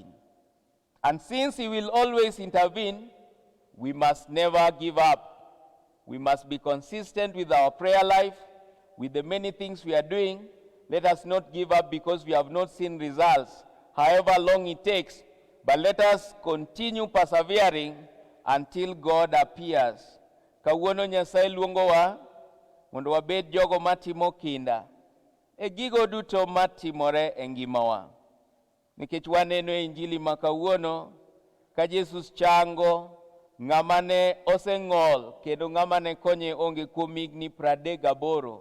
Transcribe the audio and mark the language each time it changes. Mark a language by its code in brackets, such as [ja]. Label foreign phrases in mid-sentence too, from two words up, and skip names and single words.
[en] And since he will always intervene, we must never give up. We must be consistent with our prayer life, with the many things we are doing. Let us not give up because we have not seen results, however long it takes. But let us continue persevering until God appears. [luo] Kawuono Nyasaye luongowa mondo wabed jogo matimo kinda e gigo duto matimore e ngimawa. Nikech waneno e Injili ma kawuono ka Jesus chango ng'ama ne oseng'ol kendo ng'ama ne konye onge kuom higni 38.